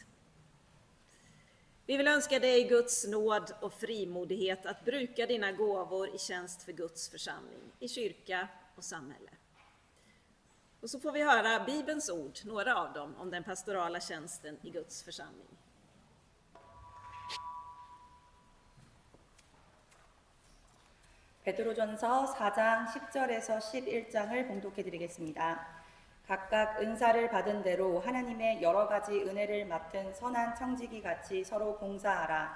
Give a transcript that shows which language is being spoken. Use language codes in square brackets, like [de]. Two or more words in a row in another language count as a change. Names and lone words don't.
[sv] Vi vill önska dig Guds nåd och frimodighet att bruka dina gåvor i tjänst för Guds församling, i kyrka och samhälle. Och så får vi höra Bibelns ord, några av dem, om den pastorala tjänsten i Guds församling. [ko] 베드로전서 4장 10절에서 11장을 봉독해 드리겠습니다. 각각 은사를 받은 대로 하나님의 여러 가지 은혜를 맡은 선한 청지기 같이 서로 봉사하라.